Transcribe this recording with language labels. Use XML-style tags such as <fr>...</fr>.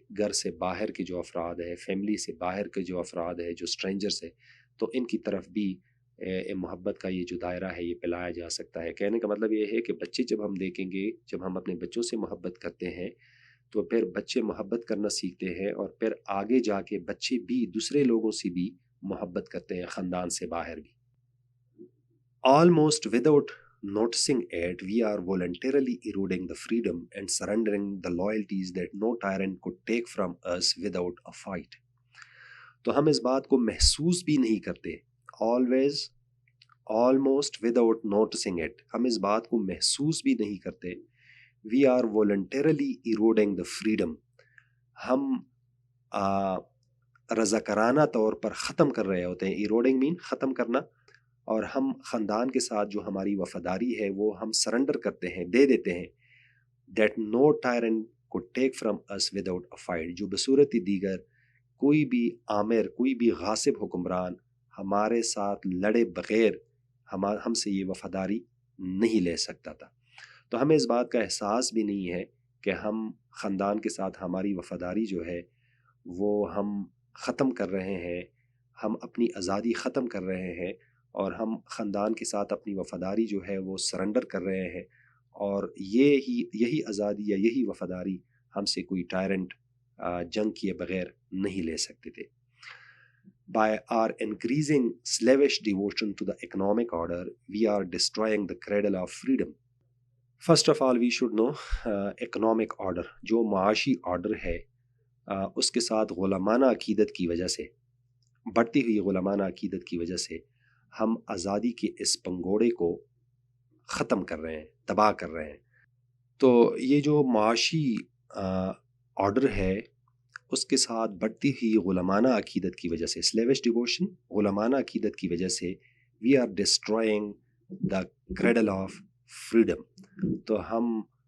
<ur>گھر سے باہر کے جو افراد ہیں، فیملی سے باہر کے جو افراد ہیں، جو اسٹرینجرز ہیں، تو ان کی طرف بھی محبت کا یہ جو دائرہ ہے یہ پھیلایا جا سکتا ہے. کہنے کا مطلب یہ ہے کہ بچے جب ہم دیکھیں گے، جب ہم اپنے بچوں سے محبت کرتے ہیں تو پھر بچے محبت کرنا سیکھتے ہیں اور پھر آگے جا کے بچے بھی دوسرے لوگوں سے بھی محبت کرتے ہیں، خاندان سے باہر بھی.</ur> <en>Almost without noticing it, we are voluntarily eroding the freedom and surrendering the loyalties that no tyrant could take from us without a fight.</en> <ur>تو ہم اس بات کو محسوس بھی نہیں کرتے.</ur> <en>almost without noticing it,</en> <ur>ہم اس بات کو محسوس بھی نہیں کرتے.</ur> <en>we are voluntarily eroding the freedom.</en> <ur>ہم رضاکارانہ طور پر ختم کر رہے ہوتے ہیں. eroding mean ختم کرنا، اور ہم خاندان کے ساتھ جو ہماری وفاداری ہے وہ ہم سرنڈر کرتے ہیں، دے دیتے ہیں.</ur> <en>that no tyrant could take from us without a fight.</en> <ur>جو بصورت دیگر کوئی بھی آمر، کوئی بھی غاصب حکمران ہمارے ساتھ لڑے بغیر ہم سے یہ وفاداری نہیں لے سکتا تھا. تو ہمیں اس بات کا احساس بھی نہیں ہے کہ ہم خاندان کے ساتھ ہماری وفاداری جو ہے وہ ہم ختم کر رہے ہیں، ہم اپنی آزادی ختم کر رہے ہیں اور ہم خاندان کے ساتھ اپنی وفاداری جو ہے وہ سرنڈر کر رہے ہیں، اور یہی آزادی یا یہی وفاداری ہم سے کوئی ٹائرنٹ جنگ کیے بغیر نہیں لے سکتے تھے.</ur> <en>By our increasing slavish devotion to the economic order, we are destroying the cradle of freedom. First of all, we should know economic order.</en> <ur>جو معاشی آرڈر ہے اس کے ساتھ غلامانہ عقیدت کی وجہ سے بڑھتی ہوئی غلامانہ عقیدت کی وجہ سے ہم آزادی کے اس پنگوڑے کو ختم کر رہے ہیں، تباہ کر رہے ہیں۔ تو یہ جو معاشی آرڈر ہے اس کے ساتھ بڑھتی ہوئی غلامانہ عقیدت کی وجہ سے، سلیوش ڈیووشن، غلامانہ عقیدت کی وجہ سے</ur> <en>We are destroying the cradle of freedom.</en> <ur>تو ہم</ur>